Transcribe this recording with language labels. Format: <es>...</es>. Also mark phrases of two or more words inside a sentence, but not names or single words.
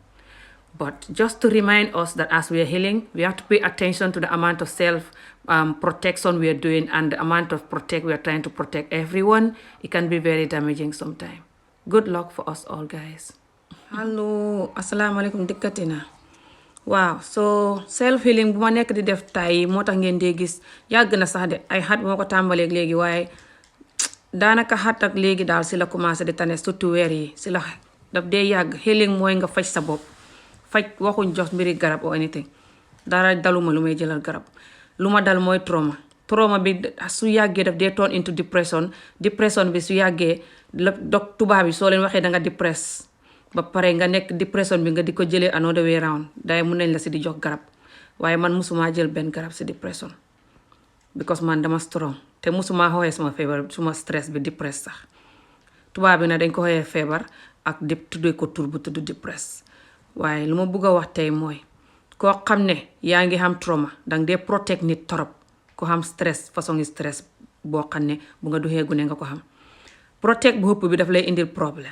<en>But just to remind us that as we are healing, we have to pay attention to the amount of self-protection we are doing and the amount of we are trying to protect everyone. It can be very damaging sometimes. Good luck for us all, guys. Hello, assalamualaikum dikkatina.</en> <wo>Waaw, so self-healing bu ma nekk di def tay moo tax ngeen dee gis yàgg na sax de ay xat moo ko tàmbaleeg léegi waaye daanaka xat ak léegi daal si la commencé di tane surtout weer yi si la daf dee yàgg. Healing mooy nga faj sa bopp. Faj waxuñ jox mbiri garab</wo> <en>or anything</en> <wo>dara daluma lu may jëlal garab lu ma dal mooy trauma bi su yàggee daf dee</wo> <en>turn into depression</en> <wo>bi su yàggee dog tubaab bi soo leen waxee da nga depress ba pare nga nekk depression bi nga di ko jëlee</wo> <en>another way round</en> <wo>day mun nañ la si di jox garab waaye man musuma jël benn garab si depression because man dama strong te musuma xooxee suma feebar suma stress bi depress sax tubaab bi nag dañ ko xooxee feebar ak tuddee ko tur bu tudd depress. waaye lu ma bëgg a wax tey mooy koo xam ne yaa ngi xam trauma danga dee protect nit torop ko xam stress façon stress boo xam ne bu nga duxee gune nga ko xam protect bu ëpp bi daf lay indil problème.</wo>